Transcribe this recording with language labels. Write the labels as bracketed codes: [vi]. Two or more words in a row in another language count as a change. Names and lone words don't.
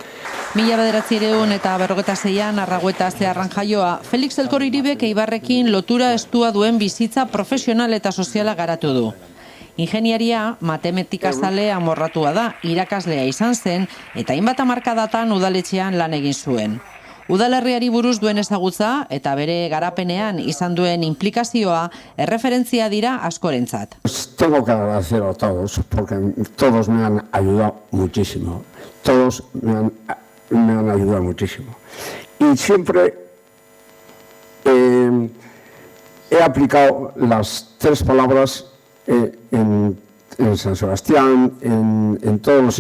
[eu] 1956an Arragueta Zeharran jaioa, Felix Elkoriribek Eibarrekin lotura estua duen bizitza profesional eta soziala garatu du. Ingeniaria matematikazale amorratua da, irakaslea izan zen eta hainbat hamarkadatan udaletxean lan egin zuen. Udalerriari buruz duen ezagutza eta bere garapenean izan duen implikazioa erreferentzia dira askorentzat. [es] Tengo que agradecer a todos porque todos me han ayudado muchísimo. Todos me han ayudado muchísimo. Y siempre he aplicado las tres palabras en San Sebastián, en todos los